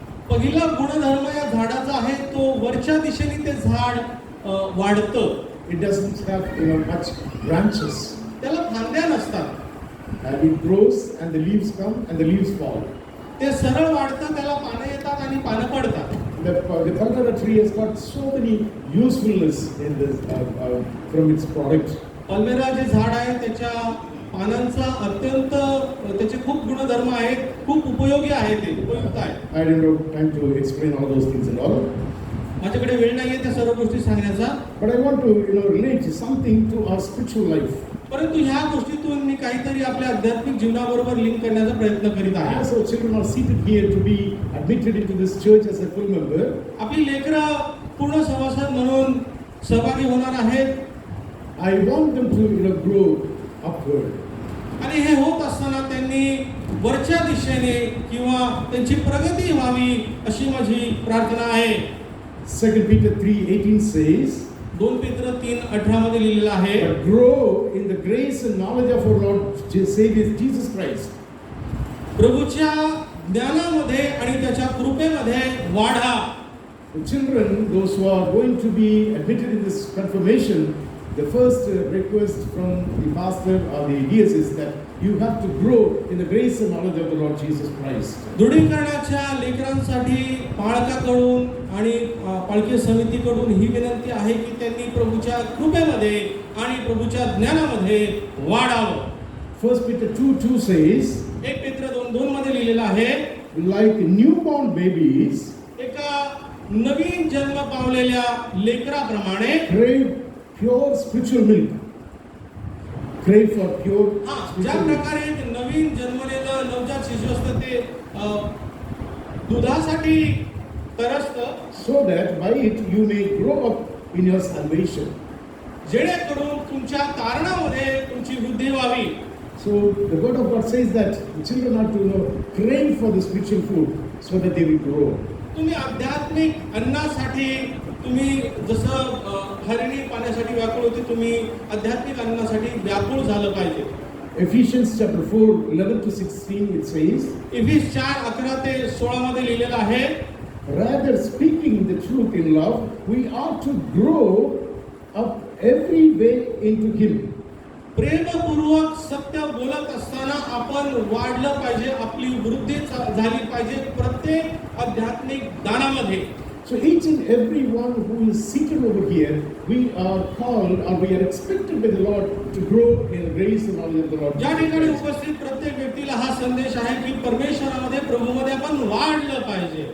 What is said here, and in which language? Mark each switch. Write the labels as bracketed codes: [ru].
[mr] पहिला गुणधर्म या झाडाचा आहे तो वरच्या दिशेने ते झाड वाढतं. [en] It doesn't have much branches. [mr] त्याला फांद्या नसतात. [en] And it grows and the leaves come and the leaves fall. [mr] ते सरळ वाढतं, त्याला पानं येतात आणि पानं पडतात. [en] The Palmyra tree has got so many usefulness in this from its product. [mr] पल्मेरा जे झाड आहे त्याच्या पानांचा अत्यंत त्याचे खूप गुणधर्म आहेत, खूप उपयोगी आहे, ते उपयुक्त आहे. [en] I don't have time to explain all those things and all. [mr] माझ्याकडे वेळ नाहीये त्या सर्व गोष्टी सांगण्याचा, [en] But I want to relate something to our spiritual life. [mr] परंतु ह्या गोष्टीतून मी काहीतरी आपल्या आध्यात्मिक जीवनाबरोबर लिंक करण्याचा प्रयत्न करीत आहे. [en] As our children are seated here to be admitted into this church as a full member, [mr] आपली लेकरं पूर्ण सभासद म्हणून सहभागी होणार आहेत. [en] I want them to grow upward. [mr] आणि हे होत असताना त्यांनी वरच्या दिशेने किंवा त्यांची प्रगती व्हावी अशी माझी प्रार्थना आहे. [en] 2 Peter 3:18 says, [mr] 2 पेत्र 3:18 मध्ये लिहिलेलं आहे, [en] "But grow in the grace and knowledge of our Lord Savior Jesus Christ." [mr] प्रभूच्या ज्ञानामध्ये आणि त्याच्या कृपेमध्ये वाढा. [en] The children, those who are going to be admitted in this confirmation, the first request from the pastor or the DS is that you have to grow in the grace and knowledge of the Lord Jesus Christ. [mr] दृढीकरणाच्या लेकरांसाठी पालकाकडून आणि पालकी समितीकडून ही विनंती आहे की त्यांनी प्रभूच्या कृपेमध्ये आणि प्रभूच्या ज्ञानामध्ये वाढावं. [en] 1 Peter 2:2 says, [mr] 1 पेत्र 2:2 मध्ये लिहिलेलं आहे, [en] like newborn babies, [mr] एका नवीन जन्म पावलेल्या लेकराप्रमाणे [en] crave pure spiritual milk. Crave for pure [mr] ज्या [en] spiritual milk. [mr] प्रकारे एक नवीन जन्मलेलं नवजात शिशु असतं ते दुधासाठी तरसतं, [en] So that by it you may grow up in your salvation. [mr] जेणेकरून तुमच्या तारणामध्ये तुमची वृद्धी व्हावी. [en] So the word of God says that the children are to crave for the spiritual food so that they will grow. [mr] तुम्ही आध्यात्मिक अन्नासाठी तुम्ही जसं हरिणी पाण्यासाठी व्याकुळ होती, तुम्ही आध्यात्मिक अन्नासाठी व्याकुळ झालं पाहिजे. [en] Ephesians chapter 4:11-16 it says, [mr] इफिस 4:11 ते 16 मध्ये लिहिलेलं आहे, [en] rather speaking the truth in love, we are to grow up every way into Him. [mr] प्रेमपूर्वक सत्य बोलत असताना आपण वाढलं पाहिजे, आपली वृद्धी झाली पाहिजे प्रत्येक आध्यात्मिक दानामध्ये. [en] So each and every one who is seated over here, we are called or we are expected by the Lord to grow in the grace and knowledge of the Lord. [mr] ज्या ठिकाणी उपस्थित प्रत्येक व्यक्तीला हा संदेश आहे की परमेश्वरामध्ये प्रभूमध्ये आपण वाढलं पाहिजे.